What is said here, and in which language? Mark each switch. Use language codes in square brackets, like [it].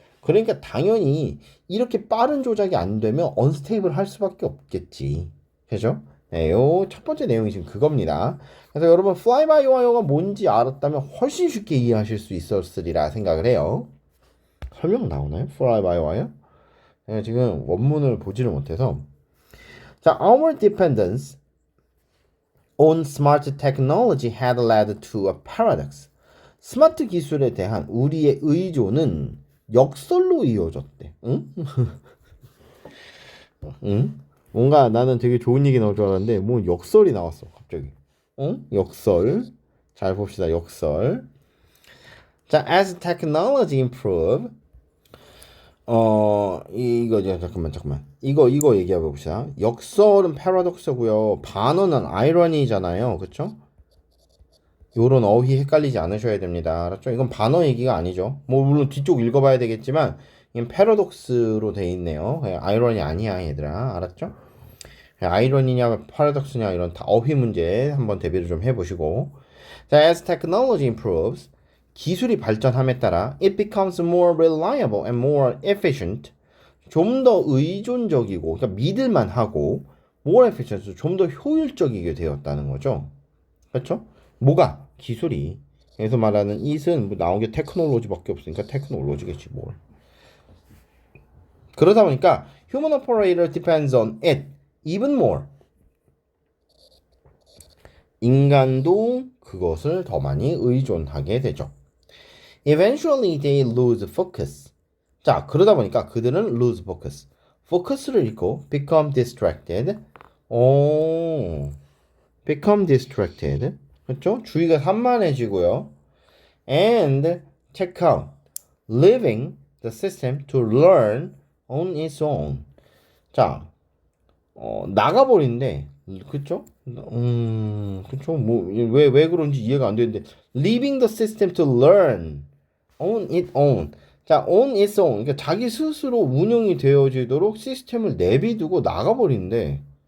[ko] 그러니까 당연히 이렇게 빠른 조작이 안 되면 언스테이블 할 수밖에 없겠지. 그죠? 네, 요 첫 번째 내용이 지금 그겁니다. 그래서 여러분 fly by wire가 뭔지 알았다면 훨씬 쉽게 이해하실 수 있었으리라 생각을 해요. 설명 나오나요? fly by wire? 네, 지금 원문을 보지를 못해서 자, [en] our dependence on smart technology had led to a paradox. [ko] 스마트 기술에 대한 우리의 의존은 역설로 이어졌대. 응? 응? 뭔가 나는 되게 좋은 얘기 나올 줄 알았는데 뭐 역설이 나왔어 갑자기. 응? 역설. 잘 봅시다. 역설. [en] 자, as technology improve. [ko] 이거죠. 잠깐만. 이거 얘기해 봅시다. 역설은 패러독스고요. 반어는 아이러니잖아요. 그쵸? 요런 어휘 헷갈리지 않으셔야 됩니다. 알았죠? 이건 반어 얘기가 아니죠. 뭐 물론 뒤쪽 읽어봐야 되겠지만 이건 패러독스로 돼 있네요. 아이러니 아니야 얘들아. 알았죠? 아이러니냐 패러독스냐 이런 다 어휘 문제 한번 대비를 좀 해보시고 자, [en] as technology improves [ko] 기술이 발전함에 따라 [en] it becomes more reliable and more efficient [ko] 좀 더 의존적이고 그러니까 믿을만 하고 [en] more efficient [ko] 좀 더 효율적이게 되었다는 거죠. 그렇죠? 뭐가? 기술이. 여기서 말하는 it은 뭐 나온 게 테크놀로지밖에 없으니까 테크놀로지겠지 뭘. 그러다 보니까 [en] human operator depends on it even more. [ko] 인간도 그것을 더 많이 의존하게 되죠. [en] Eventually they lose focus. [ko] 자, 그러다 보니까 그들은 [en] lose focus. [ko] focus를 잃고 [en] become distracted. [ko] 오, [en] become distracted. [ko] 그렇죠? 주의가 산만해지고요. [en] And check out. Leaving the system to learn on its own. [ko] 자, 나가버린데, 그쵸? 그쵸? 뭐, 왜 그런지 이해가 안 되는데, [en] leaving the system to learn on its own. 자, on its own. [ko] 그러니까 자기 스스로 운영이 되어지도록 시스템을 내비두고 나가버린대.